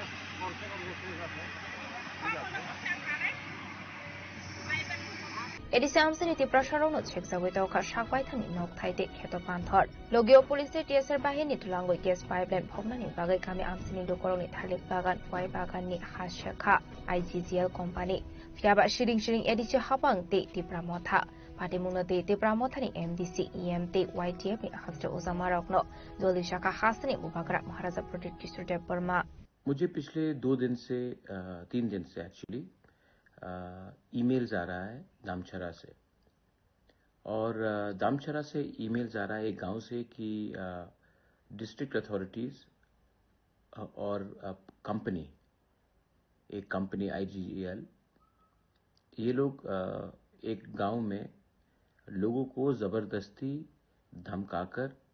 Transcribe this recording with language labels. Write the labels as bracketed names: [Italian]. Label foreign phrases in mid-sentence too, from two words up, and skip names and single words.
[Kok Borok] Edisi amsini Tipra sharono cheksawoi tawkha shakbai thani nok thaite kheto panthor logio police TSR bahini tulangoi gas pipeline phobnani bagai kami amsini lukoroni thalik bagan kwai bagan ni hashakha IGGL company fiaba shiring edisi habang te Tipra motha Patimungna te Tipra mothani MDC EMT YTF ni hafte ozamarokno joldi shaka hasni ubagra Maharaja Pradip Kishore Dev Burma [Hindi] मुझे पिछले 3 दिन से [English] actually emails [Hindi] आ रहा है दामचरा से और दामचरा से ईमेल्स आ रहा है एक गांव से कि [English] district authorities [Hindi] और एक कंपनी IGGL ये लोग एक गांव में लोगों को जबरदस्ती धमकाकर